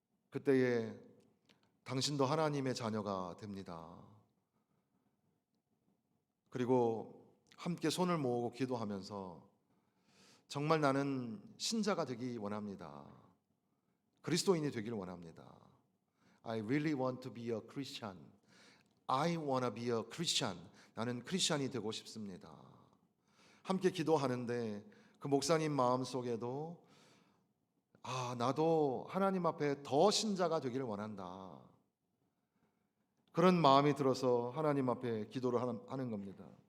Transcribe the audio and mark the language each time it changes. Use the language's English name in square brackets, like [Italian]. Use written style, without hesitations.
[Korean] 그때에 당신도 하나님의 자녀가 됩니다. 그리고 함께 손을 모으고 기도하면서 정말 나는 신자가 되기 원합니다. 그리스도인이 되기를 원합니다. [English] I really want to be a Christian. I want to be a Christian. [Korean] 나는 크리스찬이 되고 싶습니다. 함께 기도하는데 그 목사님 마음속에도 나도 하나님 앞에 더 신자가 되기를 원한다. 그런 마음이 들어서 하나님 앞에 기도를 하는 겁니다.